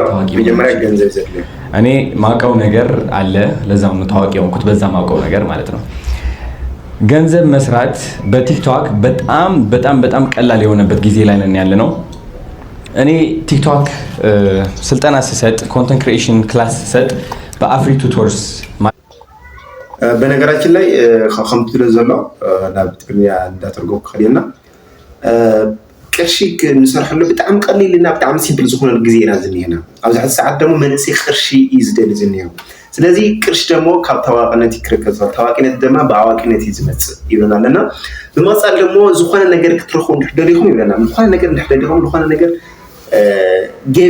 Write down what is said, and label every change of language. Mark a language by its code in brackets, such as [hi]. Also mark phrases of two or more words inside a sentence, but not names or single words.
[am] እኔ ማውቀው ነገር አለ። ለዛም ነው ታዋቂ የሆንኩት በዛ ማውቀው ነገር ማለት ነው። ገንዘብ መስራት በቲክቶክ በጣም በጣም በጣም ቀላል የሆነበት ጊዜ ላይ ነን ያለ ነው። እኔ ቲክቶክ ስልጠና ስሰጥ [en] content creation class [am] ስሰጥ በአፍሪ ቱቶርስ [ti] በነገራችን ላይ ከምት ብለ ዘሎ ናብ ትግርኛ እንዳተርጎም ከዲና ቅርሺ ንሰርሐሉ ብጣዕሚ ቀሊልና ብጣዕሚ ሲምፕል ዝኾነ ግዜ ኢና ዝኒሄና ኣብዚ ሕዚ ሰዓት ደግሞ መንእሰይ ቅርሺ እዩ ዝደሊ ዝኒሄ ስለዚ ቅርሺ ደግሞ ካብ ታዋቂነት ይክርከዝ ታዋቂነት ድማ ብኣዋቂነት እዩ ዝመፅእ ይብለናልና ብመፃል ደግሞ ዝኾነ ነገር ክትረኽቡ እንድሕደሊኹም ይብለና ዝኾነ ነገር እንድሕደሊኹም ዝኾነ ነገር ገቢ